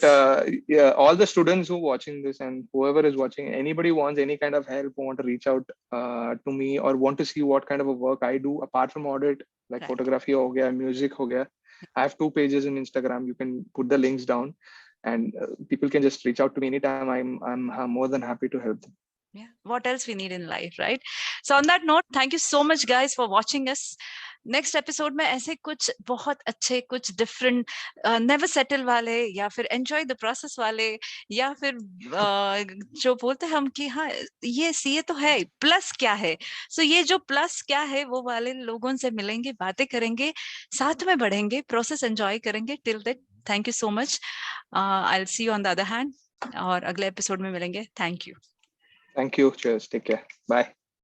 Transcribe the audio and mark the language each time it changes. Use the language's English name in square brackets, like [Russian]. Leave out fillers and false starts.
[English] But yeah, all the students who are watching this, and whoever is watching, anybody wants any kind of help, want to reach out to me, or want to see what kind of a work I do apart from audit, like right. Photography [Hindi] ho gaya, [English] music ho gaya. I have 2 pages in Instagram. You can put the links down, and people can just reach out to me anytime. I'm more than happy to help them. Yeah. What else we need in life, right? So on that note, thank you so much, guys, for watching us. [Hindi] Next episode में ऐसे कुछ बहुत अच्छे, कुछ different, [English] never settle [Hindi] वाले, या फिर [English] enjoy the process [Hindi] वाले, या फिर जो बोलते हैं हम कि हाँ ये सीए तो है, प्लस क्या है. सो ये जो प्लस क्या है वो वाले लोगों से मिलेंगे, बातें करेंगे, साथ में बढ़ेंगे, प्रोसेस एंजॉय करेंगे. [English] Till that, thank you so much. I will see you on the other hand, [Hindi] और अगले एपिसोड में मिलेंगे. [English] Thank you. Thank you. Cheers. Take care. Bye.